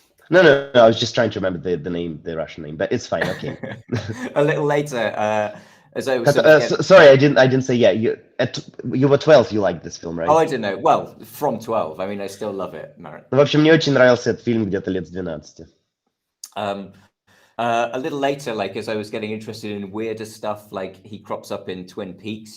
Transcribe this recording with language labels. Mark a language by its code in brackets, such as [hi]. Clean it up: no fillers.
[en] No, I was just trying to remember the name, the Russian name, but it's fine, okay. A little later, as I was sorry, I didn't say, yeah, you were 12, you liked this film, right? Oh, I don't know. Well, from 12. I mean, I still love it, Marat. [ru] В общем, мне очень нравился этот фильм где-то лет с 12. [en] A little later, like as I was getting interested in weirder stuff, like he crops up in Twin Peaks.